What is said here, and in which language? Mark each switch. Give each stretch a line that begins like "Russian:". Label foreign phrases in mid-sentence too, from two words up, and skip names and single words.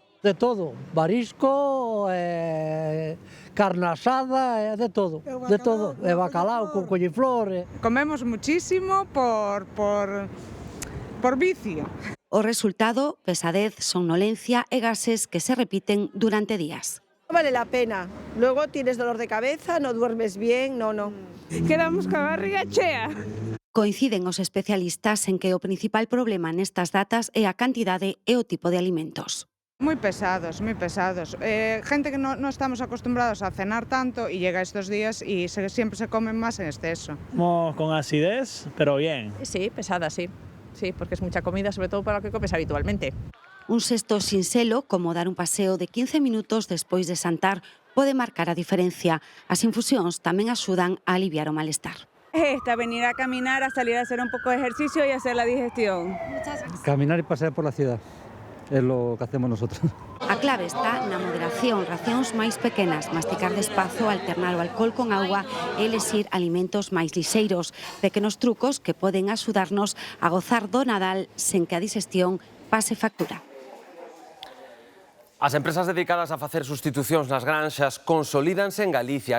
Galician: De todo, marisco, carne asada, de todo, e bacalao con coliflor.
Spanish: Comemos muchísimo por vicio.
Galician: O resultado, pesadez, somnolencia e gases que se repiten durante días.
Spanish: No vale la pena, luego tienes dolor de cabeza, no duermes bien, no.
Galician: Quedamos ca barriga chea. Coinciden os especialistas en que o principal problema nestas datas é a cantidade e o tipo de alimentos.
Spanish: Muy pesados, muy pesados. Gente que no estamos acostumbrados a cenar tanto y llega estos días y siempre se comen más en exceso. Con acidez, pero bien. Sí, pesada, sí. Sí, porque es mucha comida, sobre todo para lo que comes habitualmente.
Galician: Un xesto sinxelo, como dar un paseo de 15 minutos despois de xantar, pode marcar a diferencia. As infusións tamén axudan a aliviar o malestar.
Spanish: Venir a caminar, a salir a hacer un poco de ejercicio y hacer la digestión. Caminar y pasear por la ciudad. É lo que hacemos nosotros.
Galician: A clave está na moderación, racións máis pequenas, masticar despazo, alternar o alcohol con agua e elixir alimentos máis lixeiros, pequenos trucos que poden axudarnos a gozar do Nadal sen que a digestión pase factura. As empresas dedicadas a facer sustitucións nas granxas consolídanse en Galicia.